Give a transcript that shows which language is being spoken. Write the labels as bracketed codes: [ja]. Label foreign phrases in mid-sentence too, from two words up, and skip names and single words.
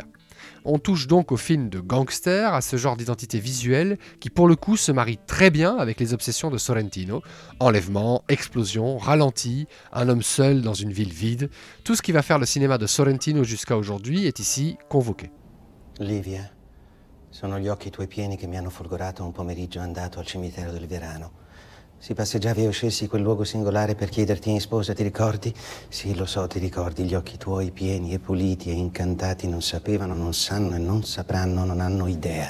[fr] On touche donc au film de gangster, à ce genre d'identité visuelle qui pour le coup se marie très bien avec les obsessions de Sorrentino. Enlèvement, explosion, ralenti, un homme seul dans une ville vide. Tout ce qui va faire le cinéma de Sorrentino jusqu'à aujourd'hui est ici convoqué. [it] Livia, sono gli occhi tuoi pieni che mi hanno folgorato un pomeriggio andato al cimitero del Verano. Si passeggiavi e uscissi quel luogo singolare per chiederti in sposa, ti ricordi? Sì, lo so, ti ricordi, gli occhi tuoi pieni e puliti e incantati non sapevano, non sanno e non sapranno, non hanno idea.